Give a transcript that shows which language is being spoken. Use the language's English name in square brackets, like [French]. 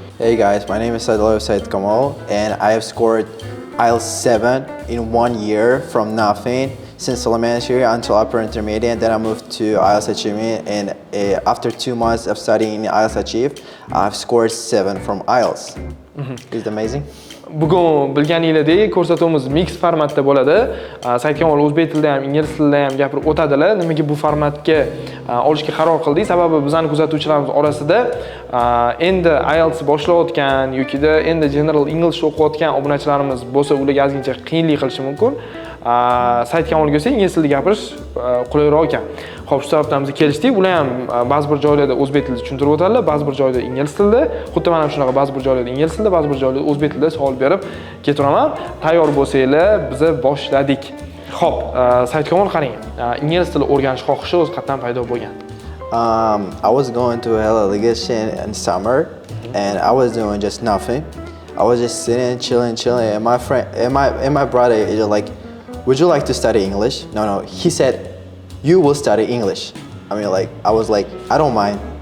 [English] Hey guys, my name is Saidkamol and I have scored IELTS 7 in 1 year from nothing since elementary until upper intermediate, and then I moved to IELTS Achievement, and after 2 months of studying IELTS Achieve, I've scored 7 from IELTS. Isn't it amazing? [Uzbek] Bugun bilganingizdek ko'rsatuvimiz mix formatda bo'ladi. Saidkamol o'zbek tilida ham, ingliz tilida ham gapirib o'tadilar. Nimaga bu formatga olishga qaror qildik? Sababi bizning kuzatuvchilarimiz orasida endi IELTS boshlayotgan yoki endi general English o'qiyotgan obunachilarimiz bo'lsa, ularga ozgincha qiyinlik qilishi mumkin. Saidkamolga bo'lsa ingliz tilida gapirish qulayroq ekan. Xo'p, shu sababdan biz kelishdik. Ular ham ba'zi bir joylarda o'zbek tilida tushuntirib o'tadilar, ba'zi bir joyda ingliz tilida, xuddi men ham shunaqa ba'zi bir joylarda ingliz tilida, ba'zi bir joylarda o'zbek tilida savol berib ketiraman. Tayyor bo'lsanglar, biz boshladik. Xo'p, Saidkamol qarang, ingliz tili o'rganish xohishi o'z qatdan paydo bo'lgan. [English] I was going to a delegation in summer and I was doing just nothing. I was just sitting, chilling, and my friend and my brother is like, would you like to study English? No. He said, you will study English. I was like, I don't mind.